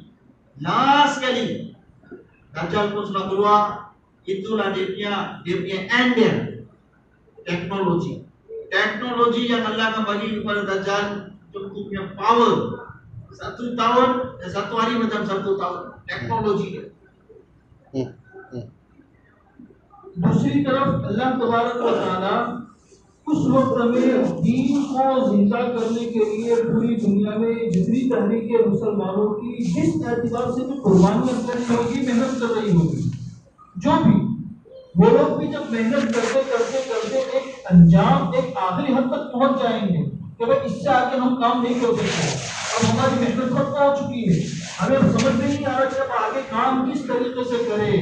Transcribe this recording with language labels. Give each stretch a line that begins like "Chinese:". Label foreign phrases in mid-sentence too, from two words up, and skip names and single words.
Malay: Last sekali Dajjal pun sudah keluar. Itulah dia punya end dia. Teknologi. Teknologi yang Allah akan bagi kepada Dajjal, itu punya power. 1 tahun dan 1 hari macam 1 tahun. Teknologi dia.
Hindi: दूसरी तरफ
Arabic: الله تبارك وتعالى
Hindi: उस वक्त में दीन को जिंदा करने के लिए पूरी दुनिया में जितनी तहरीकें मुसलमानों की जिस एतबार से भी कुर्बानियां कर रही होगी, मेहनत कर रही होगी, जो भी वो लोग भी जब मेहनत करते करते करते एक अंजाम, एक आखिरी हद तक पहुंच जाएंगे कि भाई इससे आगे हम काम नहीं कर सकते, अब हमारी मेहनत खत्म हो चुकी है, हमें समझ में नहीं आ रहा कि अब आगे काम किस तरीके से करें।